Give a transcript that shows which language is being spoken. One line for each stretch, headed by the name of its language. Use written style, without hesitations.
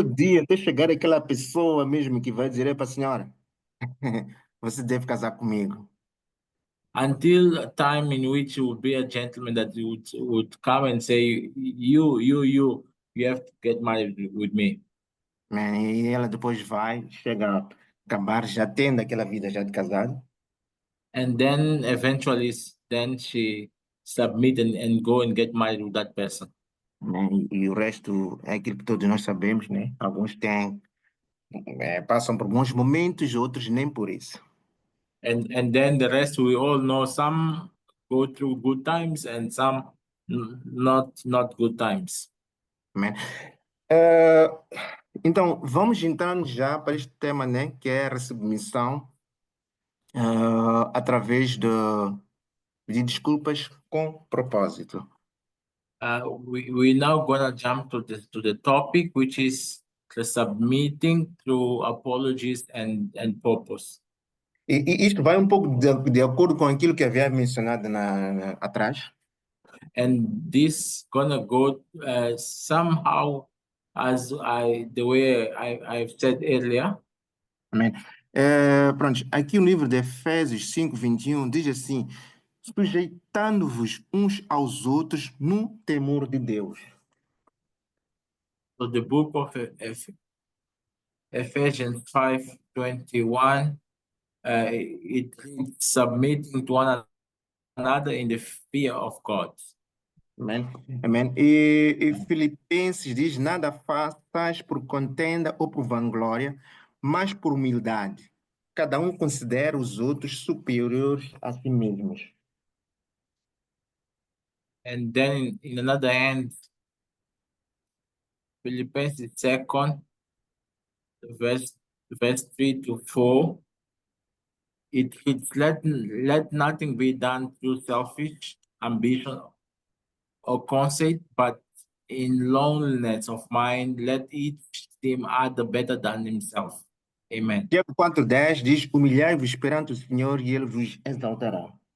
Portuguese: o dia, até chegar aquela pessoa mesmo que vai dizer para a senhora, você deve casar comigo.
English: Until a time in which you would be a gentleman that you would come and say, you have to get married with me.
Portuguese: Né? E ela depois vai, chega a acabar já tendo aquela vida já de casado,
English: And then eventually then she submit and go and get married with that person.
Portuguese: né? E o resto é aquilo que todos nós sabemos, né? Alguns passam por bons momentos, outros nem por isso.
English: And then the rest we all know, some go through good times and some not good times.
Portuguese: Né? Eh, então, vamos entrando já para este tema, né? Que é a submissão através de desculpas com propósito.
English: We now gonna jump to the topic, which is the submitting through apologies and purpose.
Portuguese: E isto vai um pouco de acordo com aquilo que havia mencionado atrás.
English: And this gonna go somehow as the way I've said earlier.
Portuguese: Amém. Pronto, aqui o livro de Efésios 5:21 diz assim: sujeitando-vos uns aos outros no temor de Deus.
English: So the book of Ephesians 5:21, it reads, submitting to one another in the fear of God.
Portuguese: Amém. Amém. E Filipenses diz: nada façais por contenda ou por vanglória, mas por humildade. Cada um considera os outros superiores a si mesmos.
English: And then in another hand, Philippians 2, verse 3-4, it reads, let nothing be done through selfish ambition or conceit, but in loneliness of mind, let each esteem other better than himself. Amen.
Portuguese: Tiago 4:10 diz: humilhai-vos perante o Senhor e ele vos exaltará.